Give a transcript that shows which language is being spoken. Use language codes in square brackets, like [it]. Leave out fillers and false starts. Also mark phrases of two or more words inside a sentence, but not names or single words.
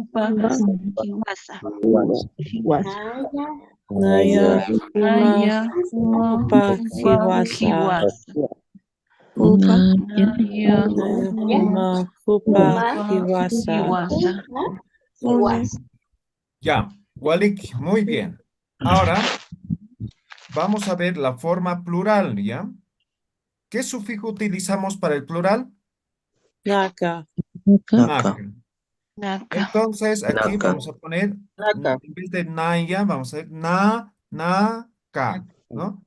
[ay] Naya, Uma, Upa, Hiwasa. Naya, Uma, Upa, Hiwasa. Ya, Walik, [es] muy bien. Ahora vamos a ver la forma plural, ¿ya? ¿Qué sufijo utilizamos para el plural? [ay] Naka. Naka. [es] Entonces aquí vamos a poner, en vez de naya, vamos a hacer ka, ¿no?